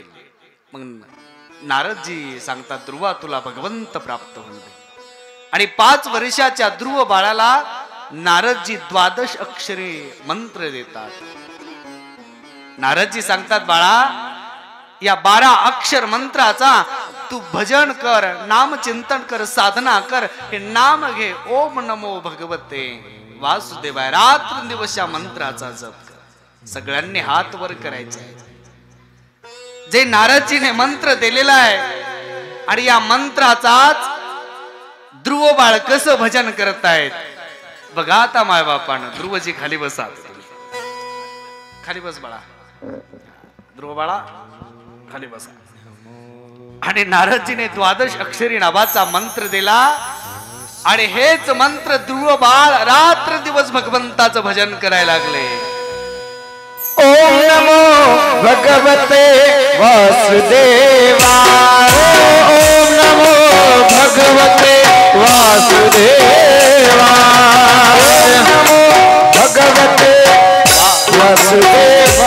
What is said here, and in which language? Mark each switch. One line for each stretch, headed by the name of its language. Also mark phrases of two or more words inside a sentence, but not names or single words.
Marathi: मग नारदजी सांगतात ध्रुवा तुला भगवंत प्राप्त होईल. आणि 5 वर्षाच्या ध्रुव बाळाला नारदजी 12 अक्षरे मंत्र देतात. नारदजी सांगतात बाळा या 12 अक्षर मंत्राचा तू भजन कर, नाम चिंतन कर, साधना कर. हे नाम घे,
Sanskrit: ओम नमो भगवते वासुदेवाय.
Marathi: रात्र दिवस या मंत्राचा जप कर. सगळ्यांनी हात वर करायचे आहे. जे नारदजीने मंत्र दिलेला आहे आणि या मंत्राचाच ध्रुव बाळ कसं भजन करतायत बघा. आता मायबापानं ध्रुवजी खाली बसा, खाली बस बाळा. ध्रुव बाळा खाली बसा. आणि नारदजीने 12 अक्षरी नावाचा मंत्र दिला. आणि हेच मंत्र ध्रुव बाळ रात्र दिवस भगवंताचं भजन करायला लागले.
Sanskrit: ओम नमो भगवते वासुदेवाय. ओम नमो भगवते वासुदेवाय. नमो भगवते वासुदेवाय.